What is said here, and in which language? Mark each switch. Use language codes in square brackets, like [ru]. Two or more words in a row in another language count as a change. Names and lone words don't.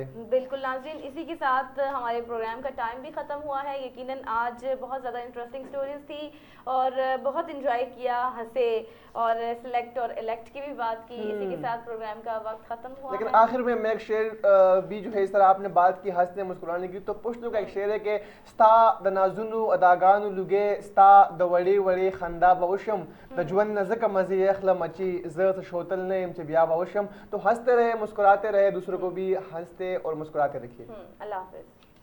[ur] بالکل ناظرین, اسی کے ساتھ ہمارے پروگرام کا ٹائم بھی ختم ہوا ہے. یقیناً آج بہت زیادہ [en] interesting stories [ur] تھی اور بہت انجوائے کیا, ہنسے اور سلیکٹ اور الیکٹ کی بھی بات کی. اسی کے ساتھ پروگرام کا وقت ختم ہوا. لیکن آخر میں ایک شعر بھی جو ہے اس طرح آپ نے بات کی ہنسنے مسکرانے کی, تو پشتو کا ایک شعر ہے کہ [ps] ستا د نازونو اداګانو لوګې ستا د وړې وړې خندا به وشم د ژوند نه ځکه مزې اخلم چې زه ته شوتل نه یم چې بیا به وشم. [ur] تو ہنستے رہے, مسکراتے رہے, دوسروں کو بھی ہنستے اور مسکراتے رکھیے. اللہ حافظ.